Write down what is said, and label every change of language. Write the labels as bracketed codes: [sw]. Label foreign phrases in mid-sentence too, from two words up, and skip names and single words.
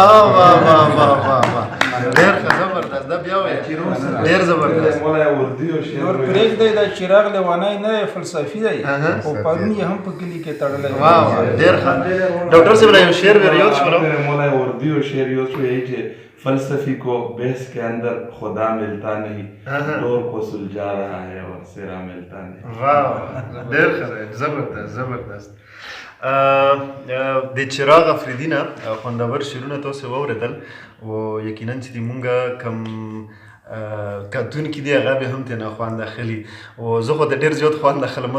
[ps] ډېر ښه. زبردست. دا بیا وایه ډېر زبردست. نور پرېږدی دا چراغ لیونی نه دی فلسفي دی او پرون یې هم په کلي کې تړلی و. ډېر ښه. ډاکټر صاحب یو شعر ور یاد شو. مولا اردو شعر یاد شو [ur] یہی کہ فلسفی کو بحث کے اندر خدا ملتا نہیں ڈور کو سلجھا رہا ہے اور سرا ملتا نہیں. [ps] ډېر ښه. زبردست. د چراغ افریدي نه خوندور شعرونه تاسو واورېدل او یقینا چې مونږ کم کتونکي دي هغه به هم ترې نه خوند اخلي او زه خو د ډېر زیات خوند اخلم.